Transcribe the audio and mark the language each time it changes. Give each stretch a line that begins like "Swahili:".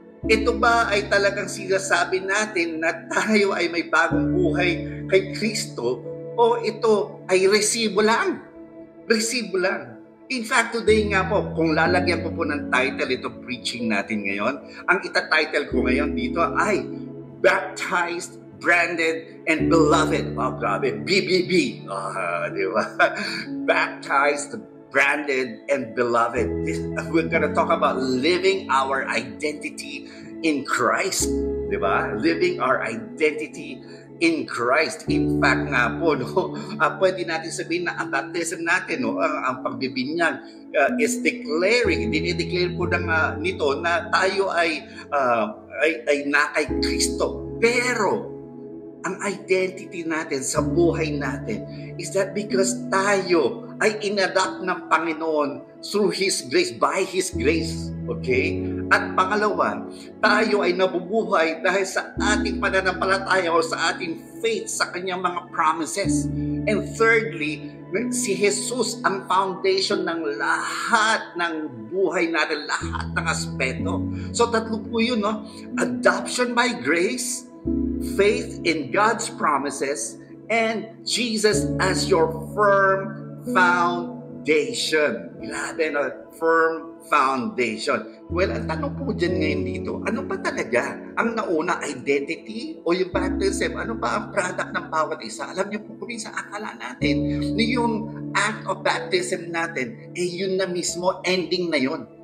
Filipino: Ito ba ay talagang sinasabi natin na tayo ay may bagong buhay kay Kristo o ito ay resibo lang? Resibo lang.
English: In fact, today
Filipino: nga po, kung lalagyan ko po ng title ito preaching natin ngayon, ang ita-title ko ngayon dito ay Baptized, Branded, and Beloved. Oh, grabe. BBB. Di ba?
English: Baptized, Branded, and Beloved. We're gonna talk about living our identity in Christ.
Filipino: Di ba?
English: Living our identity in Christ.
Filipino: In fact nga po, no, pwede natin sabihin na ang baptism natin, no, ang pagbibinyag
English: is declaring,
Filipino: dinideclare po nito na tayo ay na kay Kristo. Pero ang identity natin sa buhay natin is that because tayo ay inadopt ng Panginoon
English: through His grace, by His grace.
Filipino: Okay? At pangalawa, tayo ay nabubuhay dahil sa ating pananampalataya o sa ating faith sa Kanyang mga promises.
English: And thirdly,
Filipino: si Jesus ang foundation ng lahat ng buhay natin, lahat ng aspeto. So tatlo po yun, no?
English: Adoption by grace, faith in God's promises, and Jesus as your firm foundation.
Filipino: Grabe, no?
English: Firm foundation.
Filipino: Well, ang tanong po dyan ngayon dito, ano ba talaga ang nauna, identity o yung baptism? Ano ba ang product ng bawat isa? Alam niyo po, kuminsan akala natin yung
English: act of baptism
Filipino: natin, yun na mismo, ending na yun.